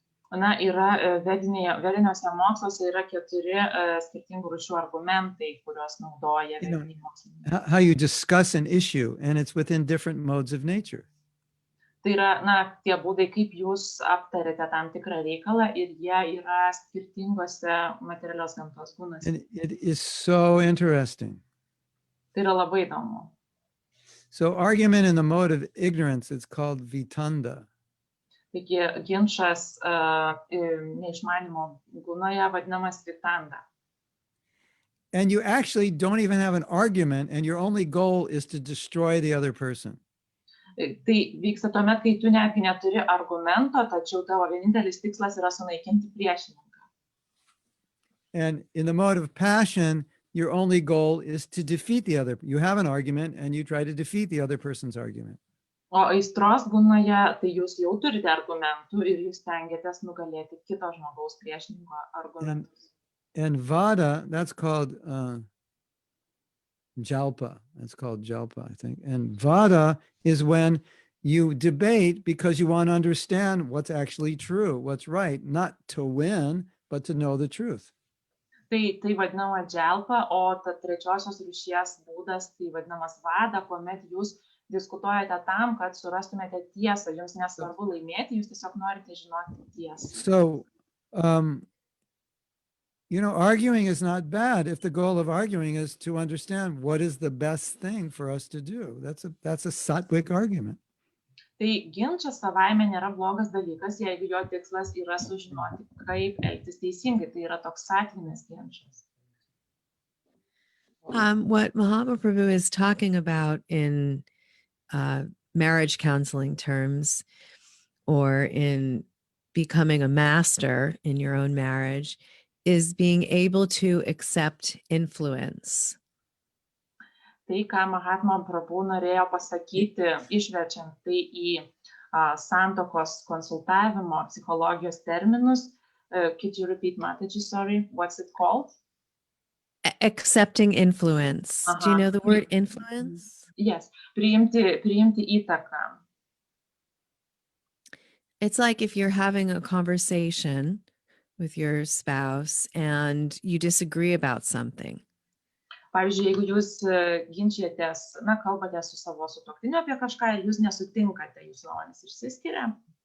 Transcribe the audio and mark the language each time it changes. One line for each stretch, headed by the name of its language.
Lithuanian: Na, yra vediniuose moksluose yra 4 skirtingų rūšių argumentai, kuriuos naudoja vediniai mokslininkai.
English: How you discuss an issue, and it's within different modes of nature.
Lithuanian: Tai yra, tie būdai, kaip jūs aptarėte tam tikrą reikalą ir jie yra skirtingose materialios gamtos kūnuose.
English: And it is so interesting.
Lithuanian: Tai yra labai įdomu.
English: So argument in the mode of ignorance, it's called vitanda.
Lithuanian: Taigi ginčas neišmanimo gūnoje vadinamas vitanda.
English: And you actually don't even have an argument, and your only goal is to destroy the other person.
Lithuanian: Tai vyksta tuomet, kai tu netgi neturi argumento, tačiau tavo vienintelis tikslas yra sunaikinti priešininką.
English: And in the mode of passion, your only goal is to defeat the other. You have an argument and you try to defeat the other person's argument.
Lithuanian: O aistros gūnoje, tai jūs jau turite argumentų ir jūs stengiatės nugalėti kito žmogaus priešininko argumentus.
English: And vada, that's called jalpa. That's called jalpa, I think. And vada is when you debate because you want to understand what's actually true, what's right, not to win, but to know the truth.
Lithuanian: Tai vadinama dželpa, o ta trečiosios rūšies būdas tai vadinamas vada, kuomet jūs diskutuojate tam, kad surastumėte tiesą. Jums nesvarbu laimėti, jūs tiesiog norite žinoti tiesą.
English: So, arguing is not bad if the goal of arguing is to understand what is the best thing for us to do. That's a sattvic argument.
Lithuanian: Tai ginčas savaime nėra blogas dalykas, jeigu jo tikslas yra sužinoti, kaip elgtis teisingai. Tai yra toks satvinis ginčas.
English: What Mahatma Prabhu is talking about in marriage counseling terms, or in becoming a master in your own marriage, is being able to accept influence.
Lithuanian: Tai, ką Mahatma Prabhu norėjo pasakyti, išverčiant tai į santokos konsultavimo psichologijos terminus.
English: Could you repeat, Mataji? Sorry, what's it called? Accepting influence. Do you know the word influence?
Lithuanian: Yes, priimti įtaką.
English: It's like if you're having a conversation with your spouse and you disagree about something.
Lithuanian: Pavyzdžiui, jeigu jūs ginčijatės, kalbate su savo sutuoktiniu apie kažką ir jūs nesutinkate, jūsų nuomonės išsiskiria.